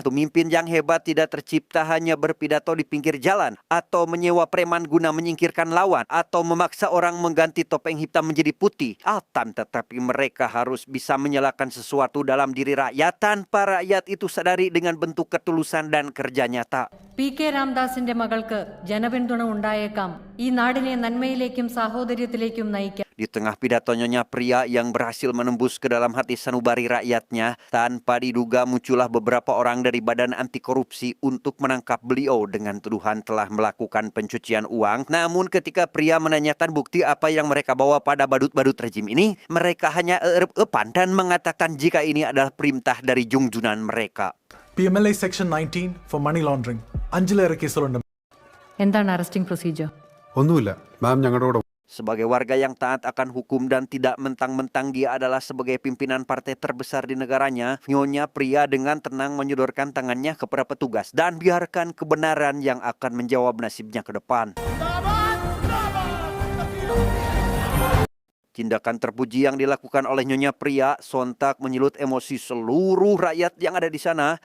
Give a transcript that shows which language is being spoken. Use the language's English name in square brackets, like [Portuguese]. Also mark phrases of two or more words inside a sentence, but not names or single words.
[Indonesian] Pemimpin yang hebat tidak tercipta hanya berpidato di pinggir jalan atau menyewa preman guna menyingkirkan lawan atau memaksa orang mengganti topeng hitam menjadi putih. Akan tetapi mereka harus bisa menyalakan sesuatu dalam diri rakyat tanpa rakyat itu sadari dengan bentuk ketulusan dan kerja nyata. [Malayalam] P.K. രാംദാസിന്റെ മകൾക്ക് ജനപിന്തുണ ഉണ്ടായേക്കാം. ഈ നാടിനെ നന്മയിലേക്കും സാഹോദര്യത്തിലേക്കും നയിക്കാൻ. [Indonesian] Di tengah pidato Nyonya Pria yang berhasil menembus ke dalam hati sanubari rakyatnya, tanpa diduga muncullah beberapa orang dari Badan Anti Korupsi untuk menangkap beliau dengan tuduhan telah melakukan pencucian uang. Namun ketika Pria menanyakan bukti apa yang mereka bawa pada badut-badut rejim ini, mereka hanya epan dan mengatakan jika ini adalah perintah dari junjunan mereka. [English] PMLA Section 19 for money laundering. [Malayalam] 5 കേസുകളുണ്ട്. എന്താണ് [English] arresting procedure? [Malayalam] ഒന്നുമില്ല മാം, ഞങ്ങളുടെ കൂടെ [Indonesian] Sebagai warga yang taat akan hukum dan tidak mentang-mentang dia adalah sebagai pimpinan partai terbesar di negaranya, Nyonya Pria dengan tenang menyodorkan tangannya kepada petugas dan biarkan kebenaran yang akan menjawab nasibnya ke depan. Tindakan terpuji yang dilakukan oleh Nyonya Pria sontak menyulut emosi seluruh rakyat yang ada di sana.